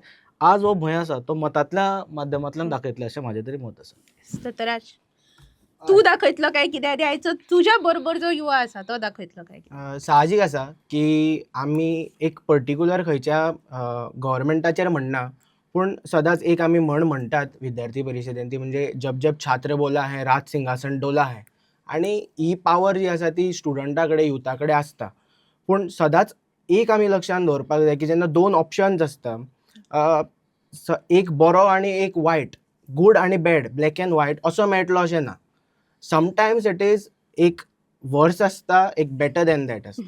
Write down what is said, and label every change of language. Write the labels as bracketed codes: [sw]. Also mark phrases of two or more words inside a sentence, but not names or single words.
[kok] आज हो भंय आसा तो मतांतल्या माध्यमांतल्यान दाखयतले अशें म्हाजें तरी मत आसा. सतराज, तू दाखयतलो काय कितें, आनी आयचो तुज्या बरोबर जो युवा आसा तो दाखयतलो काय कितें. साहजीक आसा की आमी एक पर्टिक्युलर खंयच्या गव्हर्मेंटाचेर म्हणना, पूण सदांच एक आमी म्हणटात विद्यार्थी परिशदेन, ती म्हणजे [hi] जब जब छात्र बोला है राज सिंहासन डोला है. [kok] आनी ही पावर जी आसा ती स्टुडंटा कडेन, युथा कडेन आसता. पूण सदांच एक आमी लक्षांत दवरपाक जाय की जेन्ना 2 ऑप्शन्स आसता, एक बरो आनी एक वायट, गूड आनी बॅड, [en] black and white [kok] असो मेळटलो अशें ना. [en] sometimes it is एक वर्स [kok] आसता, एक [en] better than that आसता.